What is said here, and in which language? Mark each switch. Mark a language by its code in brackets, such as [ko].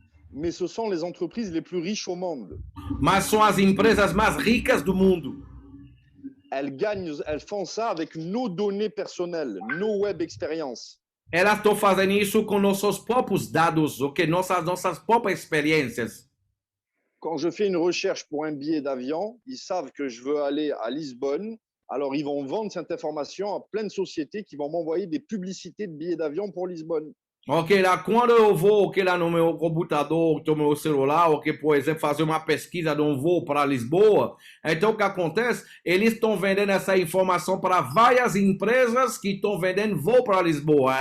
[fr] Mais ce sont les entreprises les plus riches au monde. [pt] Mas são as empresas mais ricas do mundo. [fr] Elles font ça avec nos données personnelles, nos web expériences. [pt] Elas estão fazendo isso com nossos próprios dados, ok? Nossas próprias experiências. [fr] Quand je fais une recherche pour un billet d'avion, ils savent que je veux aller à Lisbonne. Alors, ils vont vendre cette information à plein de sociétés qui vont m'envoyer des publicités de billets d'avion pour Lisbonne. [pt] Ok, lá quando eu vou, ok, lá no meu computador, no meu celular, ok, por exemplo, fazer uma pesquisa de um voo para Lisboa, então o que acontece? Eles estão vendendo essa informação para várias empresas que estão vendendo voo para Lisboa.